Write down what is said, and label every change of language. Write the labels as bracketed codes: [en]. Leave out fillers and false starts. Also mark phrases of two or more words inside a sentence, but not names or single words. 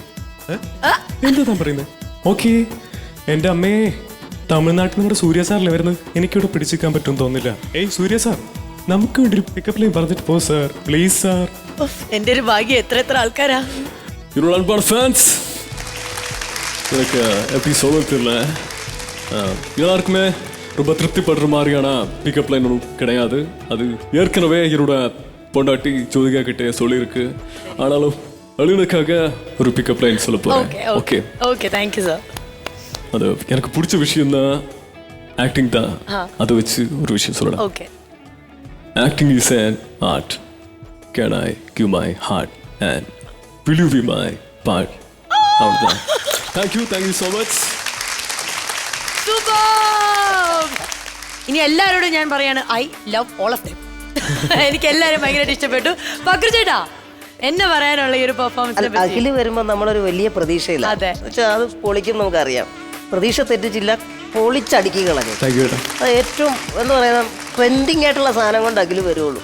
[ml] എന്താ താൻ പറയുന്നത്? ഓക്കെ, എൻ്റെ അമ്മേ, തമിഴ്നാട്ടിൽ നമ്മുടെ സൂര്യ സാറിലെ വരുന്നത്. എനിക്കിവിടെ പിടിച്ചിരിക്കാൻ പറ്റുമെന്ന് തോന്നുന്നില്ല. സൂര്യ സാർ, നമുക്ക് വേണ്ടി ഒരു പിക്കപ്പ് ലൈൻ പറഞ്ഞിട്ട് പോ സാർ, പ്ലീസ് സാർ. എന്റെ ഒരു ഭാഗ്യം, എത്ര ആൾക്കാരാ ഫാൻസ്. [ta] எனக்கு எப்படி சொல்ல தெரியல. எல்லாருக்குமே ரொம்ப திருப்திப்படுற மாதிரியான பிக்கப் லைன் ஒன்றும் கிடையாது. அது ஏற்கனவே என்னோட பொண்டாட்டி ஜோதிகா கிட்டே சொல்லியிருக்கு. ஆனாலும் அழுனுக்காக ஒரு பிக்கப் லைன் சொல்ல போறேன். ஓகே [en] okay, thank you sir. [ta] அது எனக்கு பிடிச்ச விஷயம் தான், ஆக்டிங் தான். அதை வச்சு ஒரு விஷயம் சொல்லலாம். ஓகே, [en] acting is an art. Can I give my heart and will you be my part? [ta] அவ்வளோதான். [en] Thank you so much. [ml] ഇനി എല്ലാവരോടും ഞാൻ പറയാണ്, [en] I love all of them. [ml] എനിക്ക് എല്ലാവരും ഭയങ്കരമായിട്ട് ഇഷ്ടപ്പെട്ടു. പക്രു ചേട്ടാ, എന്നെ പറയാനുള്ള ഈ ഒരു പെർഫോമൻസ് അഖില് വരുമ്പോൾ നമ്മളൊരു വലിയ പ്രതീക്ഷയില്ല. അത് പൊളിക്കും, നമുക്കറിയാം. പ്രതീക്ഷ തെറ്റിച്ചില്ല, പൊളിച്ചടുക്കികളൊക്കെ. അത് ഏറ്റവും എന്താ പറയുക, ട്രെൻഡിങ് ആയിട്ടുള്ള സാധനം കൊണ്ട് അഖില് വരുള്ളൂ.